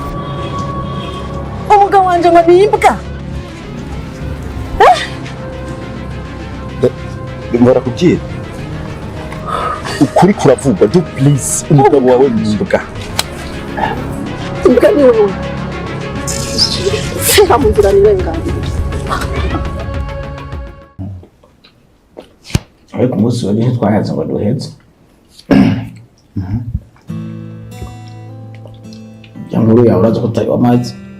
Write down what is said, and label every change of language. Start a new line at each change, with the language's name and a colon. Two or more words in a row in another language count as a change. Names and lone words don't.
Rundi: Umugabo wanje ngo ni imbwa. Ndimora kubwira ukuri kuravugwa.
English: Do please
Rundi: umugabo wawe ni imbwa. Imbwa ni wewe. Fika mu nzira nirengana. Ariko umunsi wa none twahanze ngo duheze. Inkuru yawe uraza kutayiwa amazi.